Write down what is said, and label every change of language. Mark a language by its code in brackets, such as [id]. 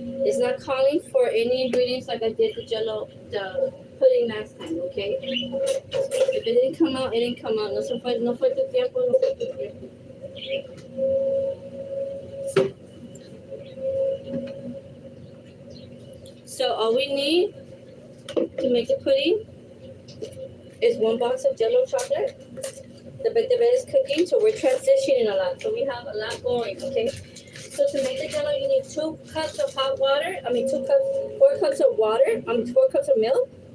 [en] It's not calling for any ingredients like I did the jello, the pudding last time, okay? If it didn't come out, it didn't come out. [es] No fue tu tiempo, no fue tu tiempo. [en] So all we need to make the pudding is 1 box of jello chocolate. The bread is cooking, so we're transitioning a lot. So we have a lot going, okay? So to make the jello, you need 2 cups of hot water. 4 cups of water. 4 cups of milk.